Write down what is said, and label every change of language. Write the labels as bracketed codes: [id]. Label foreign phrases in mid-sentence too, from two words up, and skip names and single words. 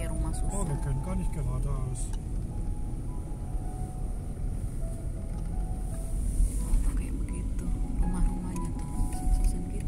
[id] susah. [de] Oh, wir können gar nicht geradeaus. [id] Oh, kayak begitu rumah-rumahnya tuh susun gitu.